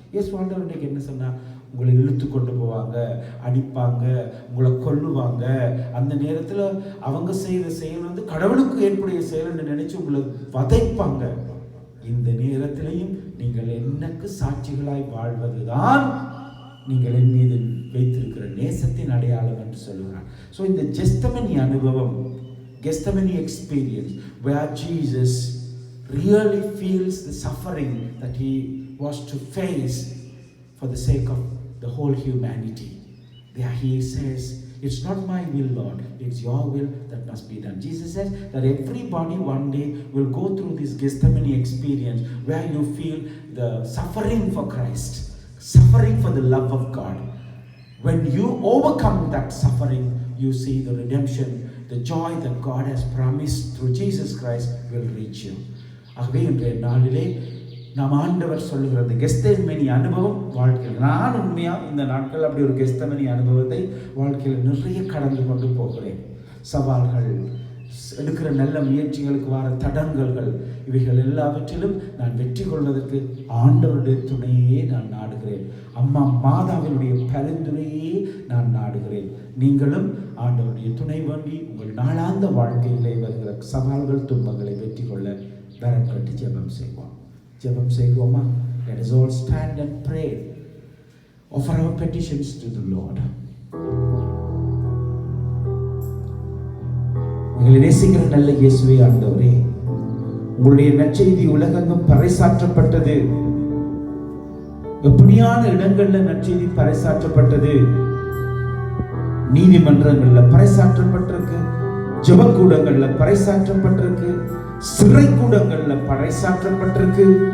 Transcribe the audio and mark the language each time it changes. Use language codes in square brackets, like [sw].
[ta] இயேசு ஆண்டவர் இன்னைக்கு என்ன சொன்னார்? உங்களை இழுத்து கொண்டு போவாங்க, அடிப்பாங்க, உங்களை கொல்லுவாங்க. அந்த நேரத்தில் அவங்க செய்கிற செயல் கடவுளுக்கு ஏற்புடைய செயல் என்று நினைச்சு உங்களை வதைப்பாங்க. இந்த நேரத்திலையும் நீங்கள் எனக்கு சாட்சிகளாய் வாழ்வதுதான் நீங்கள் என் மீது வைத்திருக்கிற நேசத்தின் அடையாளம் என்று சொல்லுகிறார். ஸோ இந்த ஜெஸ்தமனி அனுபவம், கெஸ்தமனி experience, [en] where Jesus really feels the suffering that he was to face for the sake of the whole humanity. There he says, it's not my will, Lord, it's your will that must be done. Jesus says that everybody one day will go through this Gethsemane experience where you feel the suffering for Christ, suffering for the love of God. When you overcome that suffering, you see the redemption, the joy that God has promised through Jesus Christ will reach you. [ta] ஆகவே இன்றைய நாளிலே நாம் ஆண்டவர் சொல்லுகிறது கெஸ்தமனி அனுபவம் வாழ்க்கையில். நான் உண்மையா இந்த நாட்கள் அப்படி ஒரு கெஸ்தமனி அனுபவத்தை வாழ்க்கையில் நிறைய கடந்து கொண்டு போகிறேன். சவால்கள், எடுக்கிற நல்ல முயற்சிகளுக்கு வர தடங்கல்கள், இவைகள் எல்லாவற்றிலும் நான் வெற்றி கொள்வதற்கு ஆண்டவருடைய துணையே நான் நாடுகிறேன். அம்மா மாதாவினுடைய பரிந்துரையே நான் நாடுகிறேன். நீங்களும் ஆண்டவருடைய துணை வேண்டி உங்கள் நாளாந்த வாழ்க்கையிலே வருகிற சவால்கள், துன்பங்களை வெற்றி கொள்ள வரம் கட்டி ஜெபம் செய்வோம். ஜெபம் செய்வோமா? [en] Let us all stand and pray. Offer our petitions to the Lord. [ta] எங்களை நேசிக்கிற நல்ல இயேசுவே ஆண்டவரே, உங்களுடைய நற்செய்தி உலகெங்கும் பறைசாற்றப்பட்டது. எப்படியான இடங்கள்ல நற்செய்தி பறைசாற்றப்பட்டது? நீதிமன்றங்கள்ல பறைசாற்றப்பட்டிருக்கு, ஜெபக்கூடங்கள்ல பறைசாற்றப்பட்டிருக்கு, சிறை கூடங்கள்ல பறைசாற்றப்பட்டிருக்கு.